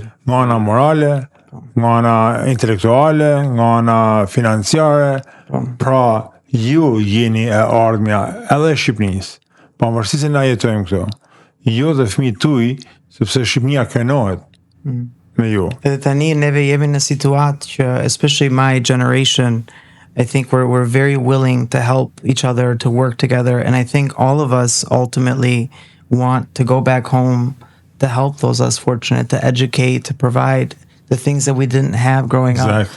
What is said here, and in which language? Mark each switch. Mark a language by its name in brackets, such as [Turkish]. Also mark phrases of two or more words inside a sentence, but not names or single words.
[Albanian] Nga ana morale, nga ana intelektuale, nga ana financiare, pra ju jeni e ardhmja edhe e Shqipënisë. pavarësisht se na jetojmë këto. Jo dhe fëmijët tuaj, sepse Shqipënia krenohet me ju. Edhe tani neve jemi në situatë që, [English] especially my generation, I think we're very willing to help each other, to work together, and I think all of us ultimately want to go back home to help those less fortunate, to educate, to provide the things that we didn't have growing Exactly.